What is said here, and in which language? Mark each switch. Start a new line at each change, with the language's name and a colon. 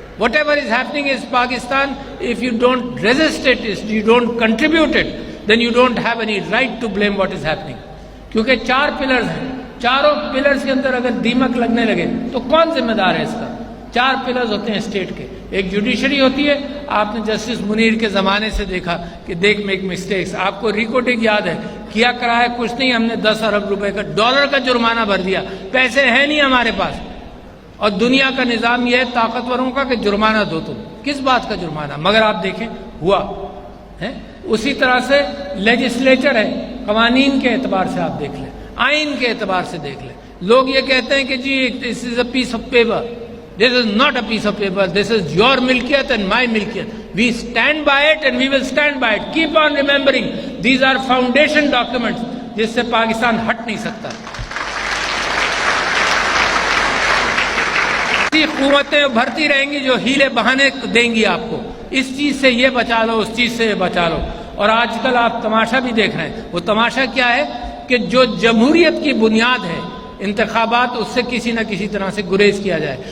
English: Whatever is happening is Pakistan. If you don't resist it, if you don't contribute it, then you don't have any right to blame what is happening.
Urdu: کیونکہ 4 pillars ہیں, چاروں pillars کے اندر اگر دیمک لگنے لگے تو کون ذمہ دار ہے اس کا؟ 4 پلرز ہوتے ہیں اسٹیٹ کے. ایک جوڈیشری ہوتی ہے, آپ نے جسٹس منیر کے زمانے سے دیکھا کہ دیکھ
English: Make mistakes.
Urdu: آپ کو ریکارڈنگ یاد ہے, کیا کرایا کچھ نہیں, ہم نے 10 ارب روپے کا ڈالر کا جرمانہ بھر دیا, پیسے ہیں نہیں ہمارے پاس. اور دنیا کا نظام یہ ہے طاقتوروں کا کہ جرمانہ دو تم, کس بات کا جرمانہ؟ مگر آپ دیکھیں ہوا ہے. اسی طرح سے لیجسلیچر ہے, قوانین کے اعتبار سے آپ دیکھ لیں, آئین کے اعتبار سے دیکھ لیں. لوگ یہ کہتے ہیں کہ جی
English: This is a piece of paper. This is not a piece of paper. This is your milkiyat and my milkiyat. We stand by it and we will stand by it. Keep on remembering. These are foundation documents
Urdu: جس سے پاکستان ہٹ نہیں سکتا. ایسی حکومتیں بھرتی رہیں گی جو ہیلے بہانے دیں گی آپ کو, اس چیز سے یہ بچا لو, اس چیز سے یہ بچا لو. اور آج کل آپ تماشا بھی دیکھ رہے ہیں. وہ تماشا کیا ہے کہ جو جمہوریت کی بنیاد ہے انتخابات, اس سے کسی نہ کسی طرح سے گریز کیا جائے.